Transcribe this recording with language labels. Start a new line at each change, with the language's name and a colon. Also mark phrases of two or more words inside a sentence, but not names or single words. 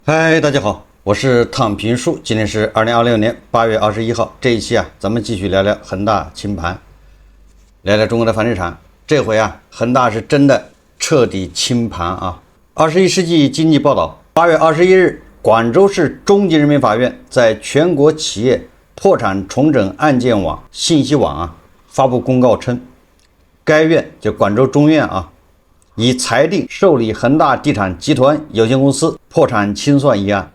Chinese: 嗨，大家好，我是躺平树，今天是2026年8月21号。这一期咱们继续聊聊恒大清盘，聊聊中国的房地產。這回恒大是真的徹底清盤啊！21世紀經濟報道8月21日，廣州市中級人民法院在全國企業破產重整案件網信息網發布公告稱，該院就廣州中院已裁定受理恒大地產集團有限公司破產清算一案。